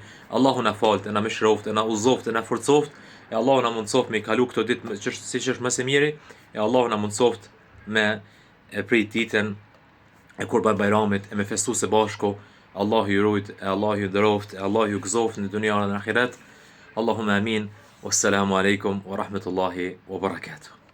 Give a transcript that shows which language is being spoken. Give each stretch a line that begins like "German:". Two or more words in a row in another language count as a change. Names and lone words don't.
Albanian: Allahu na falt, na mëshiroft, na uzoft, na forcoft, e Allahu na mundsoft me kalu këto ditë siç është më së miri, e Allahu na mundsoft me e prit ditën e Kurban Bayramit e me festu së bashku. Allahu ju rujt, e Allahu ju nderoft, e Allahu ju gëzoft në dunja dhe në ahiret.
Arabic: اللهم آمين. والسلام عليكم ورحمة الله وبركاته.